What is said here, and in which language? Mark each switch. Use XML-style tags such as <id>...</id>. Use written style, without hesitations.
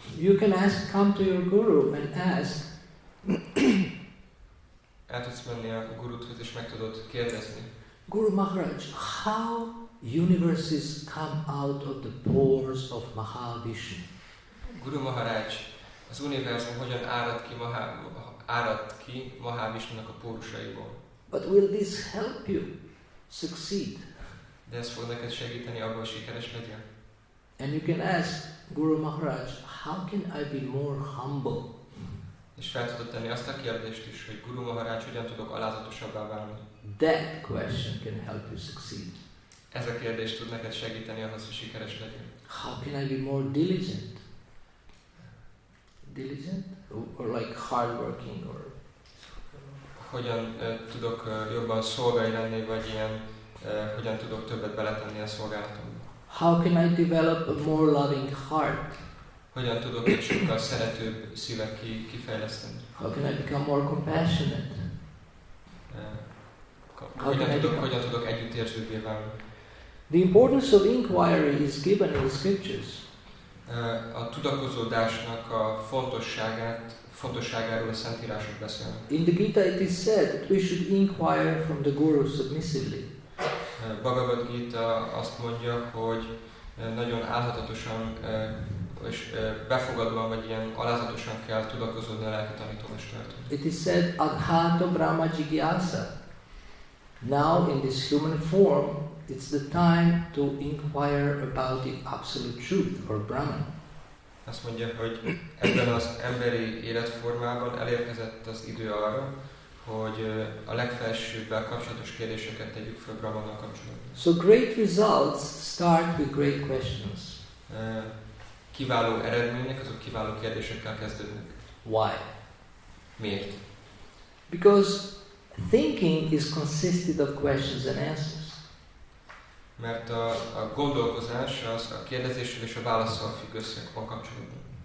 <en>You can come to your guru and ask,</en> <hu>El tudsz menni a guruthoz és meg tudod kérdezni.</hu> <en>Guru Maharaj, how universes come out of the pores of Mahavishnu?</en> <hu>Guru Maharaj, az univerzum hogyan árad ki Mahavishnunak a pórusaiból?</hu> <en>But will this help you succeed?</en> <hu>De ez fog neked segíteni abban, hogy sikeres legyen.</hu> <en>And you can ask Guru Maharaj, how can I be more humble?</en> <hu>És fel tudod tenni azt a kérdést is, hogy Guru Maharaj, hogyan tudok alázatosabbá válni?</hu> <en>That question can help you succeed.</en> <hu>Ez a kérdés tud neked segíteni ahhoz, hogy sikeres legyen.</hu> <en>How can I be more diligent? Diligent? Or like hardworking or...</en> <hu>Hogyan tudok jobban szolgai lenni, vagy ilyen, hogyan tudok többet beletenni a szolgálatomba?</hu> <en>How can I develop a more loving heart?</en> <hu>Hogyan tudok egy sokkal szeretőbb szívet kifejleszteni?</hu> <en>How can I become more compassionate?</en> <hu>Hogyan tudok együttérzőbbé válni?</hu> <en>The importance of inquiry is given in the scriptures.</en> <hu>A tudakozódásnak a fontosságáról a Szentírások beszélnek.</hu> <en>In the Gita it is said that we should inquire from the Guru submissively.</en> <hu>Bhagavad Gita azt mondja, hogy nagyon álhatatosan és befogadóan, vagy ilyen alázatosan kell tudakozódni a lelki tanítómestertől.</hu> <en>It is said,</en> <sa>Adhata Brahma Jigyasa.</sa> <en>Now in this human form, it's the time to inquire about the absolute truth, or Brahman.</en> <hu>Azt mondja, hogy ebben az emberi életformában elérkezett az idő arra, hogy a legfelsőbbel kapcsolatos kérdéseket tegyük fel Brahmannal kapcsolatban.</hu> <en>So great results start with great questions.</en> <hu>Kiváló eredmények, azok kiváló kérdésekkel kezdődnek.</hu> <en>Why?</en> <hu>Miért?</hu> <en>Because thinking is consisted of questions and answers.</en> <hu>Mert a gondolkozás az a kérdezéssel és a válasszal függ össze a kapcsolatban.</hu>